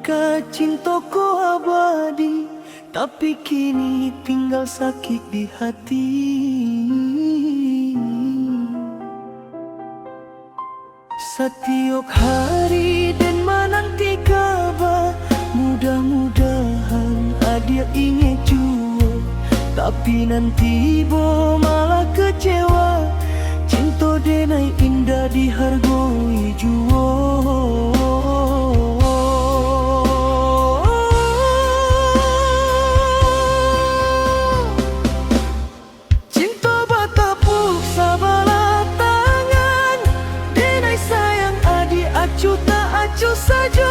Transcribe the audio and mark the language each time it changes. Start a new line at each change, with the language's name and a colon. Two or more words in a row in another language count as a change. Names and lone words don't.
Indonesian: cintaku abadi, tapi kini tinggal sakit di hati. Setiap hari dan menanti kabar, mudah-mudahan dia ingin jua, tapi nanti bo malah kecewa.
Minangkabau: Cinta denai indah dihargai jua. Cinta batapuk sabalah tangan, denai sayang adi acu tak acu saja.